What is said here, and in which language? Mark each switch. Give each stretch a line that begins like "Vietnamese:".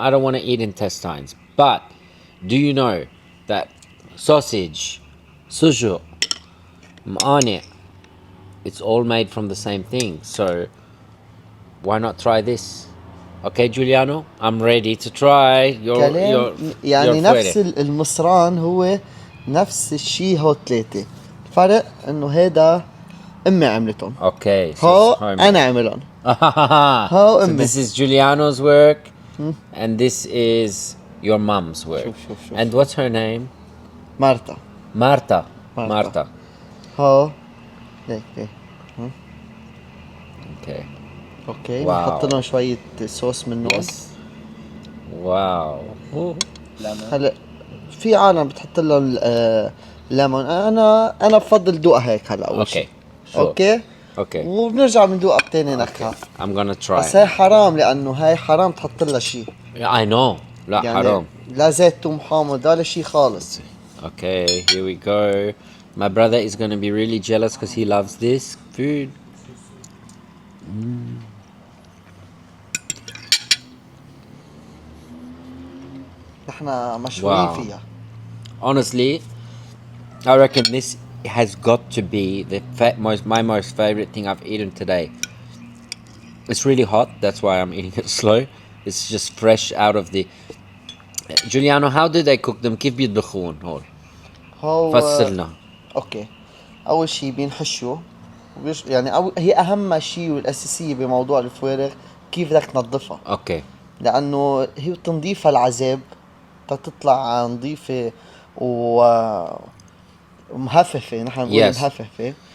English: I don't want to eat intestines." But do you know that sausage, sujuk, m'ane, it's all made from the same thing. So why not try this? Okay, Giuliano, I'm ready to try your
Arabic: يعني نفس المصران هو نفس الشيء. هو ثلاثة. الفرق انه هيدا امي عملتهم.
English: Okay. So
Arabic: هو انا عملهم. هو
English: So
Arabic: امي.
English: this is Giuliano's work, and this is your mom's work.
Arabic: شوف.
English: And what's her name?
Arabic: مارتا.
English: Marta.
Arabic: هو ليك.
English: Okay.
Arabic: اوكي. واو. بنحط لهم شوية صوص منه.
English: Wow.
Arabic: هلا في عالم بتحط لهم ليمون. انا بفضل دوقها هيك هلا اول شيء. اوكي. وبنرجع بندوقها بتاني نكهة.
English: I'm gonna try.
Arabic: بس هي حرام لانه هاي حرام تحط لها شيء.
English: I know.
Arabic: لا يعني حرام. لا زيت توم حامض ولا شيء خالص.
English: Okay, here we go. My brother is going to be really jealous because he loves this food.
Arabic: نحنا مشهورين فيها.
English: Honestly, I reckon this has got to be my most favorite thing I've eaten today. It's really hot, that's why I'm eating it slow. It's just fresh out of the... Giuliano, how do they cook them?
Arabic: كيف بيطبخون هول؟ هو فصلنا. اوكي. اول شيء بينحشوا يعني هي اهم شيء والاساسيه بموضوع الفوارغ كيف بدك تنظفها. اوكي. لانه هي تنظيفها العذاب تطلع نظيفه ومهففه. نحن بنقول مهففه.